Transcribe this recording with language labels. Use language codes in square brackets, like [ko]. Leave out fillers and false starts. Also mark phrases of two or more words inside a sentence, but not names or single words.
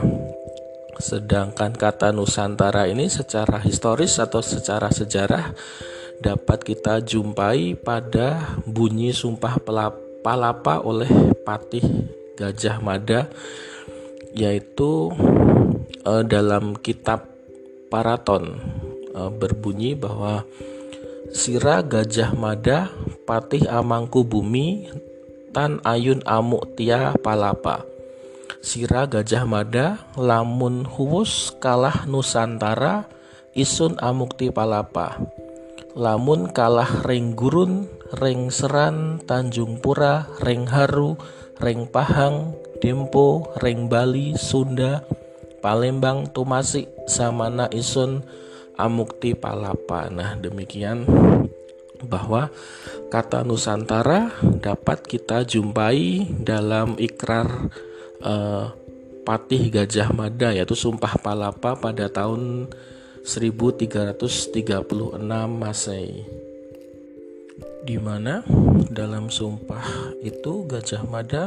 [id] Sedangkan kata Nusantara ini secara historis atau secara sejarah dapat kita jumpai pada bunyi Sumpah Palapa oleh Patih Gajah Mada, yaitu dalam kitab Paraton berbunyi bahwa [jv] Sira Gajah Mada Patih Amangku Bumi Tan Ayun Amuk Tia Palapa. Sira Gajah Mada lamun huwus kalah Nusantara isun amukti palapa. lamun kalah Reng Gurun, Reng Seran, Tanjung Pura, Reng Haru, Reng Pahang, Dempo, Reng Bali, Sunda, Palembang, Tumasik, Samana Isun, Amukti Palapa. [id] Nah, demikian bahwa kata Nusantara dapat kita jumpai dalam ikrar Patih Gajah Mada, yaitu Sumpah Palapa pada tahun 1336 Masehi, di mana dalam sumpah itu Gajah Mada